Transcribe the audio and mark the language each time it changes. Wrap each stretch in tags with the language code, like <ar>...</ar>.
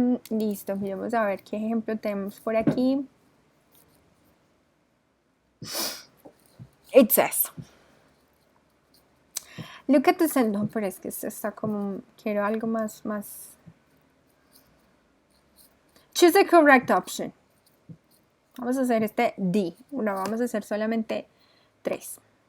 <es>Listo, vamos a ver qué ejemplo tenemos por aquí.</es> <en>It says, look at the sentence.</en> <es>No, pero es que esto está como, quiero algo más.</es> <en>Choose the correct option.</en> <es>Vamos a hacer este D. No, vamos a hacer solamente 3.</es>